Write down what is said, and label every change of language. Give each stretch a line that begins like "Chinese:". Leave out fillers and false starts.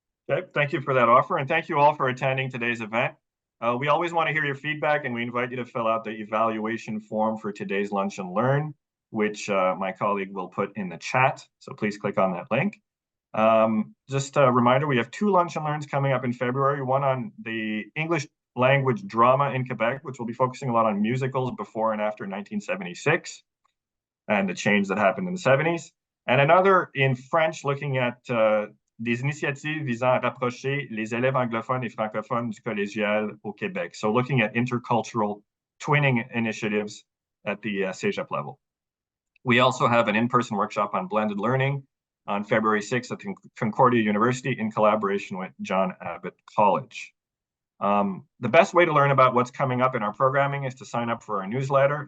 English: Okay, thank you for that offer, and thank you all for attending today's event. We always want to hear your feedback, and we invite you to fill out the evaluation form for today's Lunch and Learn, which my colleague will put in the chat. So please click on that link. Just a reminder, we have 2 Lunch and Learns coming up in February, one on the English language drama in Quebec, which will be focusing a lot on musicals before and after 1976 and the change that happened in the 70s. And another in French, looking at
French: des initiatives visant à rapprocher les élèves anglophones et francophones du collégial au Québec.
English: So looking at intercultural twinning initiatives at the cégep level. We also have an in-person workshop on blended learning on February 6th at Concordia University in collaboration with John Abbott College. The best way to learn about what's coming up in our programming is to sign up for our newsletter.